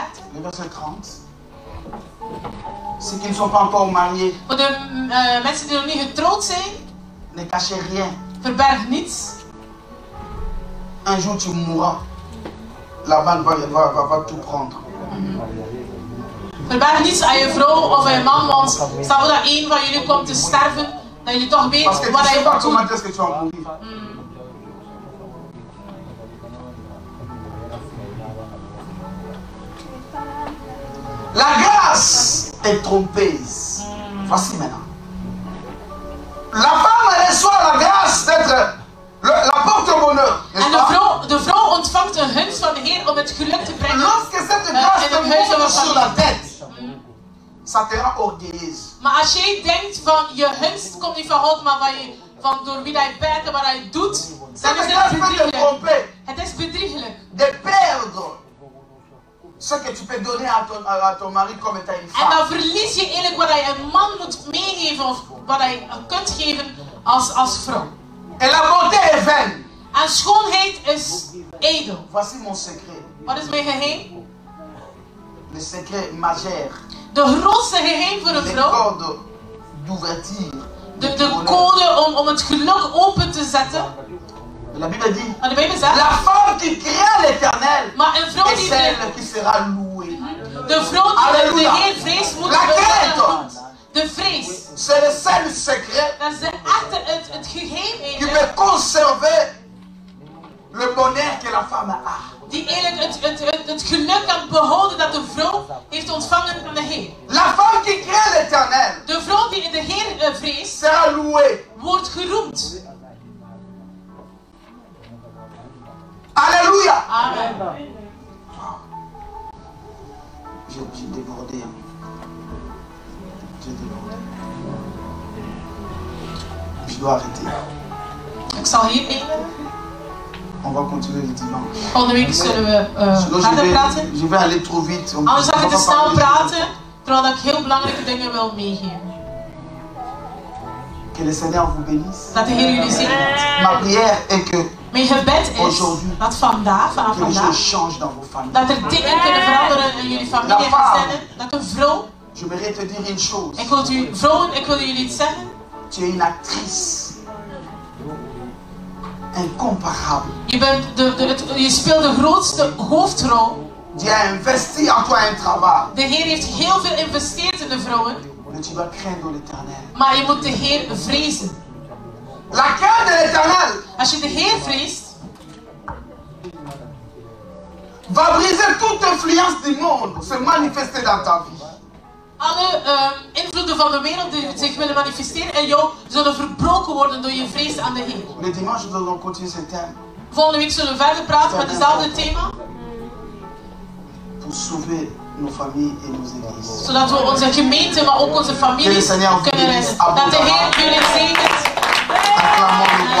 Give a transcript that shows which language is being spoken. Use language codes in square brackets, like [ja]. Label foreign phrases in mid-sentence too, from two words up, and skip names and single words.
[fr] Le verset 30. Ceux qui ne sont pas encore mariés, [nl] Voor de mensen die nog niet getrouwd zijn, [fr] ne cachez rien. [nl] verberg niets. [fr] Un jour tu mourras. La banque va tout prendre. [nl] Verberg niets aan je vrouw of aan je man, want stel dat één van jullie komt te sterven, dat je toch weet [fr] Parce que tu [nl] wat [fr] ne [nl] hij [fr] sais pas [nl] moet doen. [fr] comment est-ce que tu vas mourir. La grâce est trompeuse. Voici maintenant. La femme reçoit la grâce d'être la porte-bonheur. [nl] En de vrouw ontvangt een gunst van de Heer om het geluk te brengen. [fr] Lorsque cette grâce te monte sur la tête, ça te rend orgueilleuse. [nl] Maar als jij denkt van je gunst komt niet van God, maar van door wie hij bent en wat hij doet, dan is het bedriegelijk. Het is bedriegelijk. [fr] De perdre ce que tu peux donner à ton mari comme étant une [nl] En [fr] femme. [nl] dan verlies je eigenlijk wat hij een man moet meegeven of wat hij kunt geven als vrouw. [fr] Et la beauté est vaine. [nl] En schoonheid is edel. [fr] Voici mon secret. [nl] Wat is mijn geheim? [fr] Le secret majeur. [nl] De grootste geheim voor een [fr] Les [nl] vrouw. [fr] codes d'ouverture. [nl] De code om het geluk open te zetten. [fr] La Bible dit, [nl] Maar de Bijbel zegt, [fr] la femme qui craint l'Éternel [nl] maar een vrouw [fr] est [nl] die [fr] celle qui sera louée. [nl] de vrouw die [fr] Alléluia. [nl] de Heer vreest moet [fr] La [nl] worden [fr] crainte. [nl] genoemd. De vrees. [fr] C'est le seul secret [nl] Dat is het geheim [fr] qui [nl] eigenlijk. [fr] peut conserver le bonheur que la femme a. [nl] Die eigenlijk het geluk kan behouden dat de vrouw heeft ontvangen van de Heer. [fr] La femme qui craint l'Éternel [nl] De vrouw die de Heer vreest, [fr] sera louée. [nl] wordt geroemd. [fr] Alléluia. Amen. J'ai débordé. J'ai débordé. Je dois arrêter. [nl] Ik zal hier eindigen. [fr] On va continuer le dimanche. [nl] Volgende week zullen we [fr] Sinon, [nl] verder praten. [fr] je vais aller trop vite. [nl] Anders ga ik te snel praten, terwijl ik heel belangrijke dingen wil meegeven. [fr] Que le Seigneur vous bénisse. [nl] Dat de Heer jullie zegent. [fr] Ma prière est que [nl] Mijn gebed is dat vanaf [fr] que les choses [nl] vandaag, [fr] changent dans vos familles. [nl] dat er dingen kunnen veranderen in jullie familie en gezinnen. Dat een vrouw, [fr] Je voudrais te dire une chose. [nl] ik wil u vrouwen, ik wil jullie iets zeggen. [fr] Tu es une actrice incomparable. [nl] Je speelt de grootste hoofdrol. [fr] Dieu a investi en toi un travail. [nl] De Heer heeft heel veel geïnvesteerd in de vrouwen. [fr] Mais tu dois craindre l'Éternel. [nl] Maar je moet de Heer vrezen. [fr] La crainte de l'Éternel [nl] Als je de Heer vreest, [fr] va briser toute influence du monde se manifester dans ta vie. [nl] alle invloeden van de wereld die zich willen manifesteren in jou, zullen verbroken worden door je vrees aan de Heer. [fr] Le dimanche, nous allons continuer ce thème [nl] Volgende week zullen we verder praten met hetzelfde thema. [fr] pour sauver nos familles et nos églises. [nl] Zodat we onze gemeente, maar ook onze familie kunnen redden. Dat de Heer jullie zegent. [fr] Acclamons